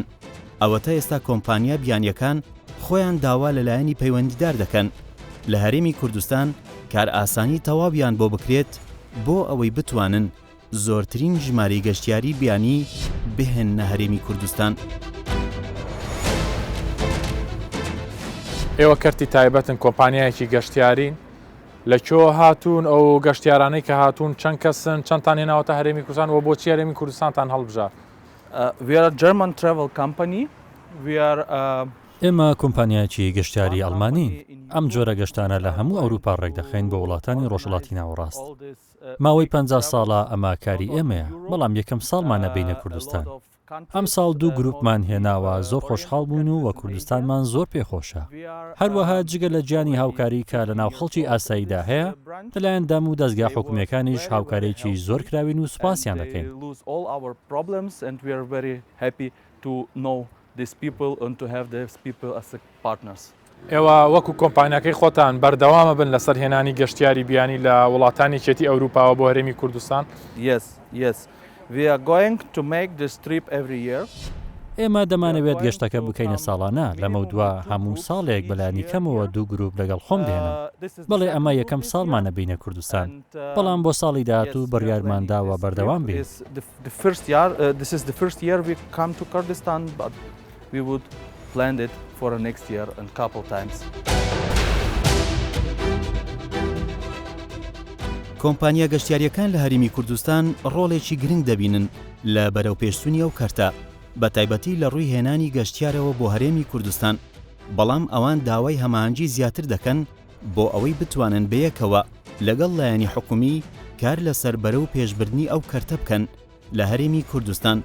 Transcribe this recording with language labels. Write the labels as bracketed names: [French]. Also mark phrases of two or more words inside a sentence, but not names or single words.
[Central Kurdish] ئەوەتە ئێستا کۆمپانیا بیانیەکان خۆیان داوا لەلایەنی پەیوەندیدار دەکەن لە هەرێمی کوردستان کار ئاسانی تەواویان بۆ بکرێت بۆ ئەوەی بتوانن زۆرترین ژمارەی گەشتیاری بیانی بهێننە هەرێمی کوردستان. ئێوە کەرتی تایبەتن کۆمپانیایەکی گەشتیارین لەکۆ هاتوون ئەو گەشتیارانەی کە هاتوون چەند کەسن چەندتان هێناوەتە هەرێمی کوردستان و بۆچی هەرێمی کوردستانتان هەڵبژار؟ [English] We are a German travel company. We are [Central Kurdish] ئێمە کۆمپانیایەکی گەشتیاری ئەڵمانین ئەم جۆرە گەشتانە لە هەموو ئەوروپا ڕێکدەخەین بۆ وڵاتانی ڕۆژهەڵاتی ناوەڕاست ماوەی 50 ساڵە ئەمە کاری ئێمەیە بەڵام یەکەم ساڵمانە بینە کوردستان ئەم ساڵ دوو گروپمان هێناوە زۆر خۆشحاڵ بوون و وە کوردستانمان زۆر پێخۆشە هەروەها جگە لە گیانی هاوکاری کە لە ناو خەڵکی ئاساییدا هەیە لەلایەن دام و دەستگا حکوومەکانیش هاوکارێکی زۆر کراوین و سوپاسیان دەکەین ئێوە وەکو کۆمپانیەکەی خۆتان بەردەوامە بن لەسەر هێنانی گەشتیاری بیانی لە وڵاتانی چێتی ئەوروپاوە بۆ هەرێمی کوردستان؟ [English] Yes. We are going to make this trip every year. [Central Kurdish] ئێمە دەمانەوێت گەشتەکە بکەینە ساڵانە لەمە دووە هەموو ساڵێک بەلانی کەمەوە دوو گروپ لەگەڵ خۆم دێنم بەڵێ ئەمە یەکەم ساڵمانە بینە کوردستان بەڵام بۆ ساڵی داهاتوو بڕیارمانداوە بەردەوام بێت. [English] This is the first year we come to Kurdistan, but we would plan it for the next year and couple times. [Central Kurdish] کۆمپانیا گەشتیاریەکان لە هەرێمی کوردستان ڕۆڵێکی گرنگ دەبینن لە بەرەو پێشچوونی ئەو کەرتە بە تایبەتی لە ڕووی هێنانی گەشتیارەوە بۆ هەرێمی کوردستان بەڵام ئەوان داوای هەماهەنگی زیاتر دەکەن بۆ ئەوەی بتوانن بەیەکەوە لەگەڵ لایەنی حکومی کار لەسەر بەرەو پێشبردنی ئەو کەرتە بکەن لە هەرێمی کوردستان.